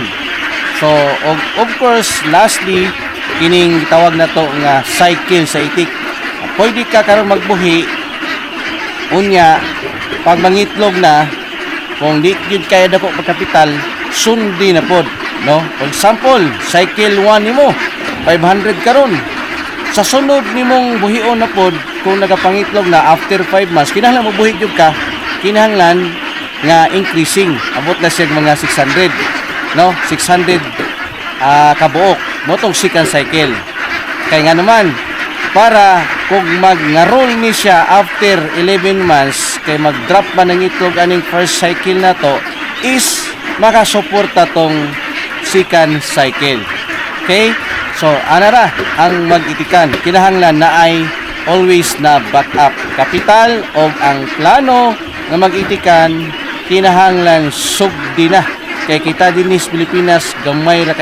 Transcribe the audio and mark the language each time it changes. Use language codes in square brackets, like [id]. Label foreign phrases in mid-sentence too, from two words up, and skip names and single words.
[ceb] So, of course, lastly, kining tawag na to nga cycle sa itik. Pwede ka karon magbuhi, unya, pag mangitlog na, kung di yun kaya dako pagkapital, sundi na pod. No? [en] For example, [ceb] cycle 1 nimo, 500 karon. Sa sunod nimong buhion na pod, kung nagapangitlog na after 5 months, kinahanglan mo buhi jud ka, kinahanglan nga increasing. Abot na siya mga 600. No 600 kabuok motong [en] second cycle [ceb] kay nga naman para kung mag-roll ni siya after 11 months kay mag-drop man ng itlog aning [en] first cycle [ceb] na to is makasuporta tong [en] second cycle [ceb] okay so anara ang mag-itikan kinahanglan na ay always na backup kapital o ang plano nga mag-itikan kinahanglan sugdi na kay kita dinis Pilipinas gamay ra